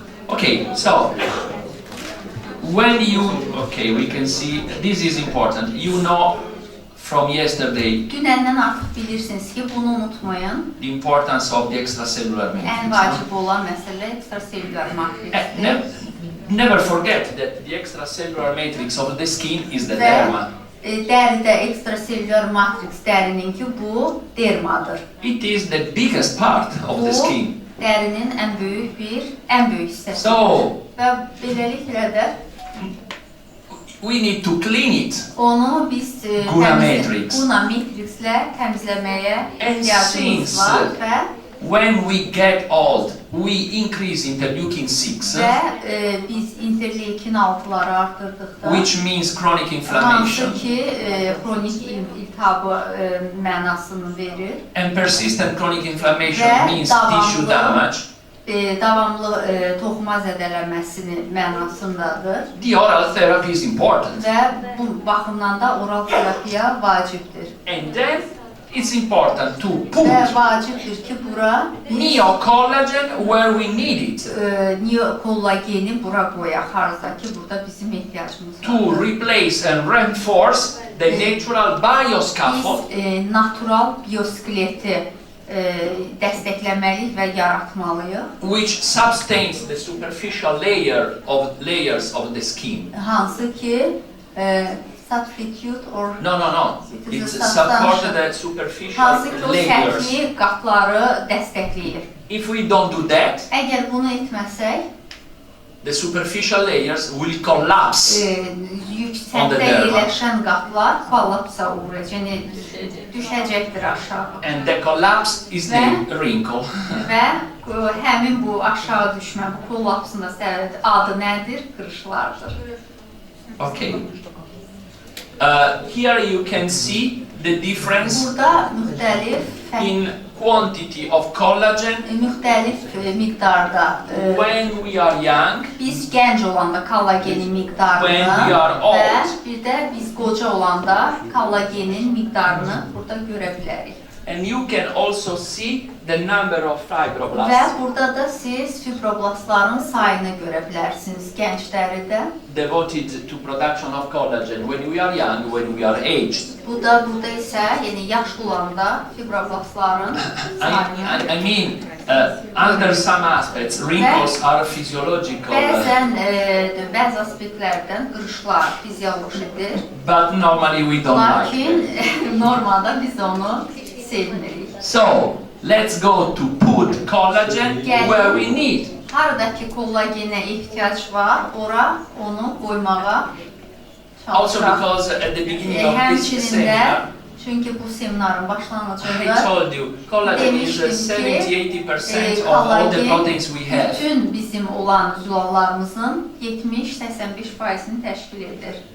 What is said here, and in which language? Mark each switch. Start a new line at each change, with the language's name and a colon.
English: Okay, so when you, okay, we can see, this is important, you know from yesterday
Azerbaijani: Dünəndən artıq bilirsiniz ki, bunu unutmayın.
English: the importance of the extracellular
Azerbaijani: Ən
English: matrix.
Azerbaijani: vacib olan məsələ ekstraselülər matrixdir.
English: Never forget that the extracellular matrix of the skin is the
Azerbaijani: Və
English: derma.
Azerbaijani: dəridə ekstraselülər matriks dərininki bu dermadır.
English: It is the biggest part of the skin.
Azerbaijani: Bu dərinin ən böyük hissəsidir.
English: So,
Azerbaijani: Və beləliklə də
English: we need to clean it.
Azerbaijani: onu biz
English: Guna matrix.
Azerbaijani: Guna matrikslə təmizləməyə
English: And
Azerbaijani: ehtiyacımız
English: since
Azerbaijani: var və
English: when we get old, we increase interleukin 6,
Azerbaijani: biz interleukin 6'ları artırdıqda
English: which means chronic inflammation.
Azerbaijani: hansı ki xronik iltihabı mənasını verir.
English: And persistent chronic inflammation
Azerbaijani: Ve
English: means
Azerbaijani: davamlı-
English: tissue damage.
Azerbaijani: Davamlı toxuma zədələnməsini mənasındadır
English: The oral therapy is important.
Azerbaijani: və bu baxımdan da oral terapiya vacibdir.
English: And then it's important to
Azerbaijani: Və
English: put
Azerbaijani: vacibdir ki, bura
English: neocollagen where we need it
Azerbaijani: kollageni bura qoyaq, harada ki, burada bizim ehtiyacımız
English: to
Azerbaijani: var.
English: replace and reinforce the natural bioscaffold
Azerbaijani: Biz natural bioskeleti dəstəkləməliyik və yaratmalıyıq.
English: which sustains the superficial layers of the skin.
Azerbaijani: Hansı ki,
English: substitute or No. It is It's a support substantial. the superficial
Azerbaijani: hansı ki, o layers. səthi qatları dəstəkləyir.
English: If we don't do that,
Azerbaijani: Əgər bunu etməsək,
English: the superficial layers will collapse. On the
Azerbaijani: yüksəkdə
English: derma.
Azerbaijani: yerləşən qatlar kollapsa uğrayacaq, yəni düşəcəkdir aşağı.
English: And the collapse is the wrinkle.
Azerbaijani: Və həmin bu aşağı düşmə, bu kollapsın da adı nədir? Qırışlardır.
English: Okay. Here you can see the difference
Azerbaijani: Burada müxtəlif
English: in quantity of collagen
Azerbaijani: miqdarda
English: when we are young
Azerbaijani: biz gənc olanda kollagenin miqdarını
English: When we are
Azerbaijani: və
English: old.
Azerbaijani: bir də biz qoca olanda kollagenin miqdarını burada görə bilərik.
English: and you can also see the number of
Azerbaijani: Və
English: fibroblasts
Azerbaijani: burada da siz fibroblastların sayını görə bilərsiniz gəncləridə.
English: devoted to production of collagen when we are young, when we are aged.
Azerbaijani: Burada isə yəni yaşlı olanda fibroblastların sayını.
English: I mean, under some aspects, wrinkles are physiological,
Azerbaijani: Bəzi aspektlərdən qırışlar fiziolojidir.
English: but normally we don't like
Azerbaijani: Lakin
English: them.
Azerbaijani: normada biz onu sevmirik.
English: So, let's go to put collagen where we need.
Azerbaijani: Haradakı kollagenə ehtiyac var, ora onu qoymağa
English: Also
Azerbaijani: çalışaq.
English: because at the beginning of this
Azerbaijani: Həmçinin də,
English: seminar,
Azerbaijani: çünki bu seminarın
English: I
Azerbaijani: başlanğıcında
English: told you, collagen is
Azerbaijani: demişdim ki,
English: 70-80% of all the proteins we have.
Azerbaijani: bütün bizim olan zülallarımızın 70-85%'ni təşkil edir.